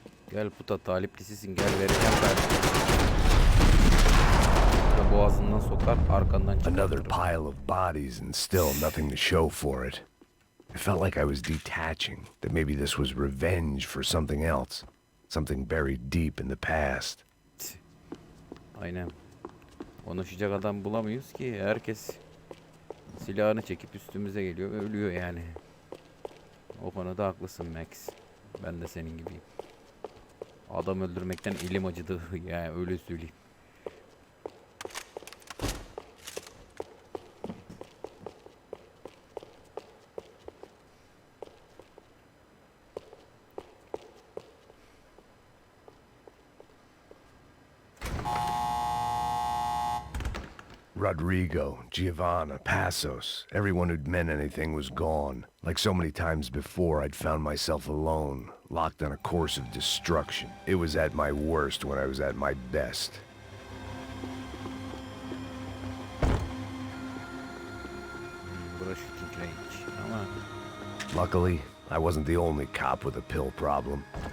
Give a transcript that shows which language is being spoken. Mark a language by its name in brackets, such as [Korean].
[Turkish] Gel puta taliplisisin gel vereceğim ben. Boğazından sokar arkandan çıkar. [English] Another pile of bodies and still nothing to show for it. It felt like I was detaching, that maybe this was revenge for something else. Something buried deep in the past. [Turkish] Aynen. Konuşacak adam bulamıyoruz ki. Herkes silahını çekip üstümüze geliyor ve ölüyor yani. O konuda haklısın Max. Ben de senin gibiyim. Adam öldürmekten elim acıdı yani öyle söyleyeyim. [English] Rodrigo, Giovanna, Passos, everyone who'd meant anything was gone. Like so many times before, I'd found myself alone, locked on a course of destruction. It was at my worst when I was at my best. [Turkish] Burası shooting range ama [English] Luckily, I wasn't the only cop with a pill problem.